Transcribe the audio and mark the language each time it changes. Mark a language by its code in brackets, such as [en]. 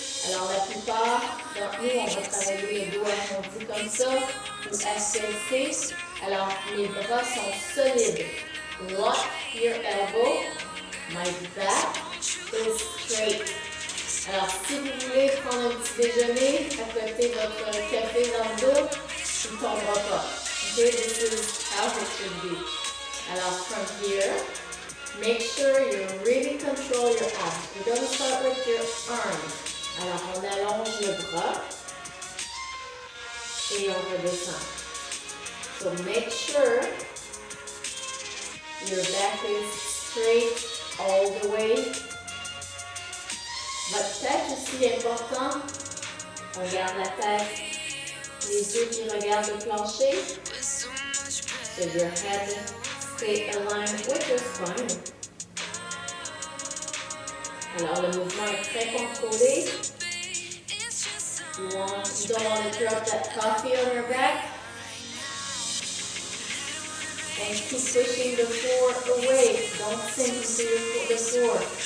[fr] Alors, la plupart d'entre nous, on va travailler le dos arrondi comme ça ou affaissé. Alors, mes bras sont solides. [en] Lock your elbow. My back is straight. [fr] Alors, si vous voulez prendre un petit déjeuner, à côté de votre café dans le dos, il ne tombera pas. [en] Okay, this is how it should be. Alors, from here, make sure you really control your abs. We're going to start with your arms. [fr] Alors, on allonge le bras et on redescend. [en] So, make sure your back is straight all the way. [fr] Votre tête aussi est important. On garde la tête, les yeux qui regardent le plancher. [en] So your head stay aligned with your spine. [fr] Alors le mouvement est très contrôlé. [en] You don't want to drop that coffee on your back. And keep pushing the floor away. Don't sink into the floor.